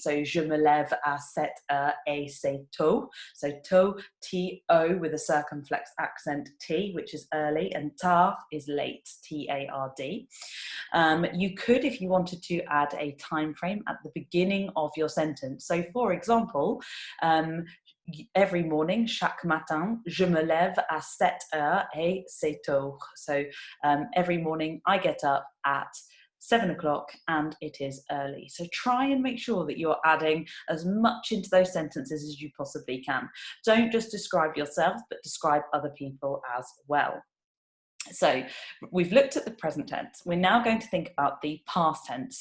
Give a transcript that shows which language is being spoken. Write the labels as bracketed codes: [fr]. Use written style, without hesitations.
[fr] So je me lève à 7 heures et c'est tôt. [en] So tôt, T-O with a circumflex accent T, which is early, and tard is late, T-A-R-D. You could, if you wanted to, add a time frame at the beginning of your sentence. So for example, every morning, [fr] chaque matin, je me lève à 7 heures et c'est tôt. [en] So every morning I get up at 7 o'clock and it is early. So try and make sure that you're adding as much into those sentences as you possibly can. Don't just describe yourself, but describe other people as well. So we've looked at the present tense. We're now going to think about the past tense.